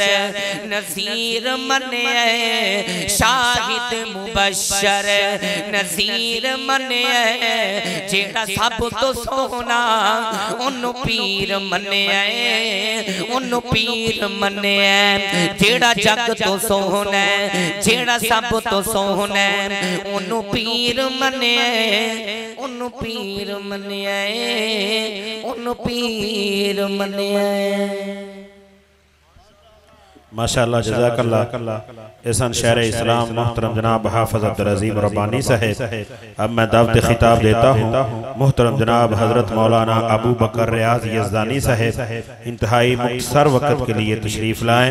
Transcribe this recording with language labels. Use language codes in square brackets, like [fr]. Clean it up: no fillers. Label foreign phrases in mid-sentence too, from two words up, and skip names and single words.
[pa] نذیر منیا شاہد مبشر نذیر منیا جیڑا سب تو سوہنا اونو پیر منیا اونو پیر منیا جیڑا جگ تو سوہنا جیڑا سب تو سوہنا اونو پیر منیا اونو پیر منیا اونو پیر منیا. [ar] ما شاء الله جزاك الله [ur] احسان شہر اسلام محترم جناب حافظ عبدالعظیم ربانی صاحب. اب میں دعوت خطاب دیتا ہوں محترم جناب حضرت مولانا ابو بکر ریاض یزدانی صاحب انتہائی مختصر وقت کے لیے تشریف لائیں.